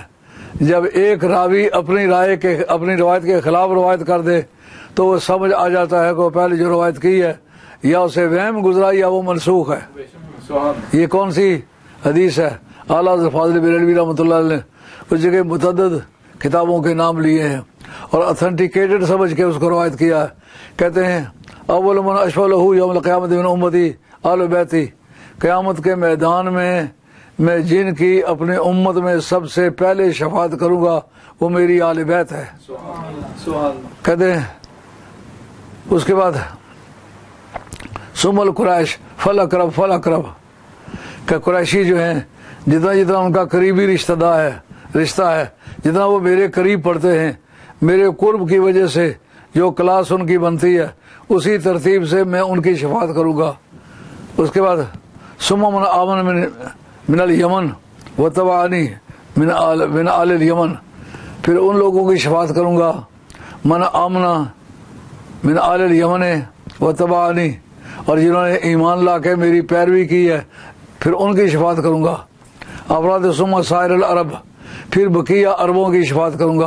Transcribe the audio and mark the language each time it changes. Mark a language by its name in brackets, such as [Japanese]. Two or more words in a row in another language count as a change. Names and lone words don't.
[Urdu] جب ایک راوی اپنی روایت کے خلاف روایت کر دے تو وہ سمجھ آ جاتا ہے کہ پہلے جو روایت کی ہے یا اسے وہم گزرا یا وہ منسوخ ہے. یہ کون سی حدیث ہے? اعلیٰ حضرت فاضل بریلوی رحمۃ اللہ علیہ نے اس جگہ متعدد کتابوں کے نام لیے ہیں اور اوتھینٹیکیٹڈ سمجھ کے اس کو روایت کیا ہے. کہتے ہیں [Arabic] أول من أشفع له يوم القيامة من أمتي آل بيتي, [Urdu] قیامت کے میدان میں میں جن کی اپنی امت میں سب سے پہلے شفاعت کروں گا وہ میری آل بیت ہے. کہتے ہیں اس کے بعد [Arabic] ثم القريش فالأقرب [Urdu] کیا قریشی جو ہیں جتنا جتنا ان کا قریبی رشتہ ہے، جتنا وہ میرے قریب پڑتے ہیں، میرے قرب کی وجہ سے جو کلاس ان کی بنتی ہے اسی ترتیب سے میں ان کی شفاعت کروں گا. اس کے بعد [Arabic] ثم من آمن من اليمن و تبعني من آل اليمن, [Urdu] پھر ان لوگوں کی شفاعت کروں گا [Arabic] من آمن من آل اليمن و تبعني, [Urdu] اور جنہوں نے ایمان لا کے میری پیروی کی ہے پھر ان کی شفاعت کروں گا. افراد [Arabic] ثم سائر العرب, [Urdu] پھر بقیہ عربوں کی شفاعت کروں گا.